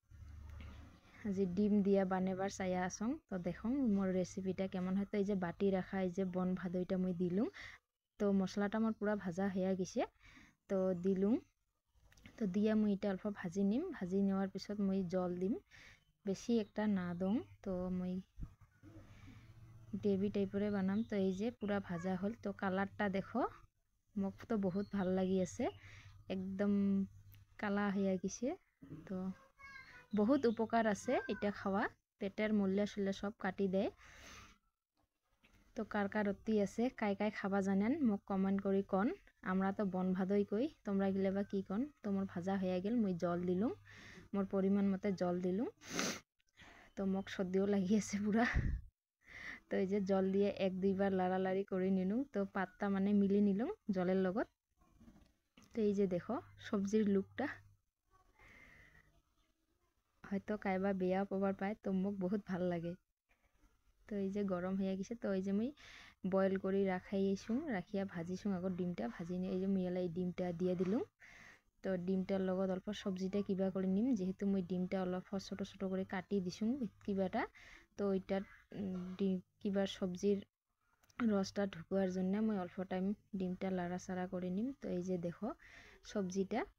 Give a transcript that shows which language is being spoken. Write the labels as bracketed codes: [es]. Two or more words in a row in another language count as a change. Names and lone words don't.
[rkt] আজি ডিম দিয়া বানাবার চাইয়া আসং তো দেখুন মোর রেসিপিটা কেমন হয় তো এই যে বাটি রাখা এই যে বন ভাদইটা মুই দিলুম তো মশলাটা আমার পুরা ভাজা হয়ে গেছে তো দিলুম তো দিয়া মুই এটা অল্প ভাজি নিম ভাজি নেওয়ার পিছত মুই জল দিম বেশি একটা না দং তো মুই গ্রেভি টাইপরে বানাম তো এই যে পুরা ভাজা হল তো কালারটা দেখো মোক তো বহুত ভাল লাগি আছে একদম কালা হয়ে গেছে তো বহুত উপকার আছে এটা খাওয়া পেটের মূল্য শুল্য সব কাটি দেয় তো কার কার অতি আছে কাই কাই খাবা জানেন মোক কমেন্ট করি কন আমরা তো বন ভাদই কই তোমরা গিলে বা কি কন তো মোর ভাজা হয়ে গেল মুই জল দিলুম মোর পরিমাণ মতে জল দিলুম তো মোক সর্দিও লাগি আছে পুরা তো এই যে জল দিয়ে 1-2 বার লাড়ালাড়ি করে নিলুম তো পাতটা মানে মিলি নিলুম জলের লগত তো এই যে দেখো সবজির লুকটা হয়তো কাইবা বেয়া পাবার পায় তো মোক বহুত ভাল লাগে তো এই যে গরম হয়ে গেছে তো এই যে মুই বয়েল করে রাখাইছুং রাখিয়া ভাজিছুং আগত ডিমটা ভাজি নিয়ে এই যে মুই এই ডিমটা দিয়ে দিলুম তো ডিমটার লগত অল্প সবজিটা কিবা করে নিম যেহেতু মুই ডিমটা অল্প ছোট ছোট করে কাটি দিছুং কিবাটা তো ওইটার কিবার সবজির রসটা ঢুকুয়ার জন্য মুই অল্প টাইম ডিমটা লাড়াচাড়া করে নিম তো এই যে দেখো সবজিটা